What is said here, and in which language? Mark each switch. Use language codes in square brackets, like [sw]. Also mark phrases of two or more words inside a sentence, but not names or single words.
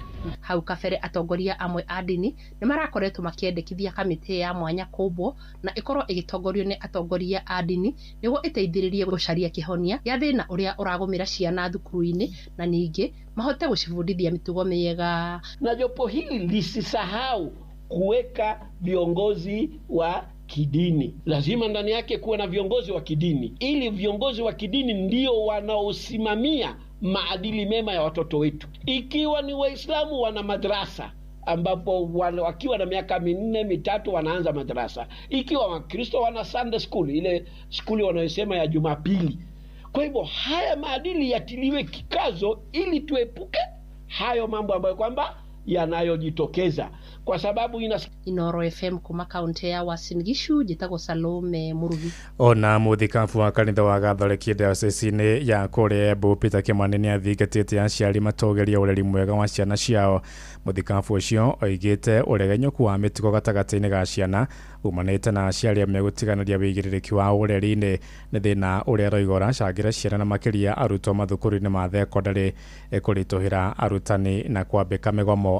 [ki] Hau kabere atongoria amwe a ndini nĩ marakoretwo makĩendekithia kamĩtĩ ya mwanya kũmbwo na ĩkorwo ĩgĩtongorio nĩ atongoria a ndini nĩguo ĩteithĩrĩrie gũcaria kĩhonia gĩa thĩna ũrĩa ũragũmĩra ciana thukuru-inĩ na ningĩ mahote gũcibundithia mĩtugo mĩega. [sw] Na jopo hili lisisahau kuweka viongozi wa kidini. Lazima ndani yake kuwe na viongozi wa kidini, ili viongozi wa kidini ndio wanaosimamia maadili mema ya watoto wetu. Ikiwa ni Waislamu wana madrasa ambapo wakiwa na miaka 4-3 wanaanza madrasa. Ikiwa Wakristo wana [en] Sunday school, [sw] ile skuli wanayosema ya Jumapili. Kwa hivyo haya maadili yatiliwe kikazo ili tuepuke hayo mambo ambayo kwamba yanayojitokeza, kwa sababu [ki] Inoro FM kuma kaunti ya Uasin Gishu, njĩtagwo Salome Mũrugi. Ona mũthikabu wa kanitha wa Gathoreki diocese-inĩ ya kũrĩa Embu Peter Kimani nĩ athingatĩte aciari matogeria ũreri mwega wa ciana ciao. Mũthikabu ũcio oigĩte ũregenyũku wa mĩtugo gatagatĩ-inĩ ga ciana umanĩte na aciari amwe gũtiganĩria wĩigĩrĩrĩki wa ũreri-inĩ nĩ thĩna ũrĩa roiga ũracangĩra ciana na makĩria arutwo mathukuru-inĩ ma thekondarĩ kũritũhĩra arutani na kwambĩka mĩgomo.